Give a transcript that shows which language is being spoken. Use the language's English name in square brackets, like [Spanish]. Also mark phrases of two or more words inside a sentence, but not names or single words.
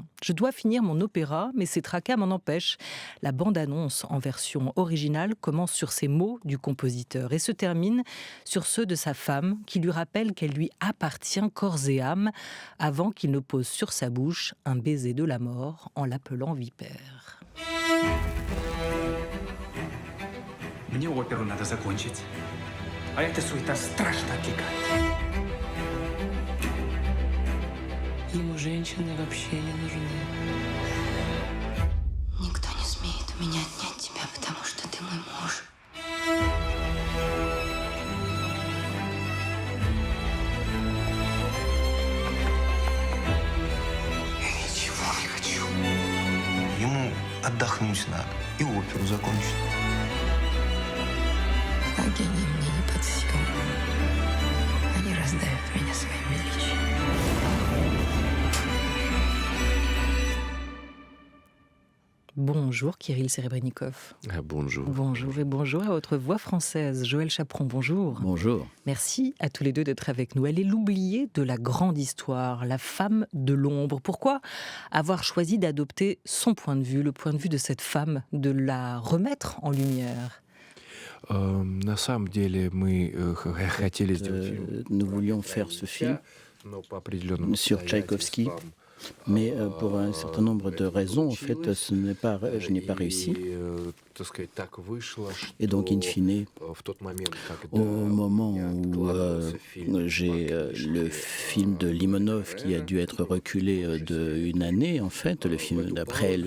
[French] Je dois finir mon opéra, mais ces tracas m'en empêchent. La bande-annonce en version originale commence sur ces mots du compositeur et se termine sur ceux de sa femme qui lui rappelle qu'elle lui appartient corps et âme avant qu'il ne pose sur sa bouche un baiser de la mort en l'appelant vipère. [Russian] Мне оперу надо закончить. А эта суета страшно отвлекает. Ему женщины вообще не нужны. Никто не смеет у меня отнять тебя, потому что ты мой муж. Я ничего не хочу. Ему отдохнуть надо и оперу закончить. А гении мне не под силу. Они раздавят меня своим величием. [French] Bonjour Kirill Serebrennikov. Bonjour. Bonjour et bonjour à votre voix française, Joël Chaperon, bonjour. Bonjour. Merci à tous les deux d'être avec nous. Elle est l'oubliée de la grande histoire, la femme de l'ombre. Pourquoi avoir choisi d'adopter son point de vue, le point de vue de cette femme, de la remettre en lumière ? [Russian] На самом деле мы хотели сделать фильм. [French] Nous voulions faire ce film sur Tchaïkovski, mais pour un certain nombre de raisons, en fait, je n'ai pas réussi. Et donc, in fine, au moment où j'ai le film de Limonov qui a dû être reculé d'une année, en fait, le film d'après le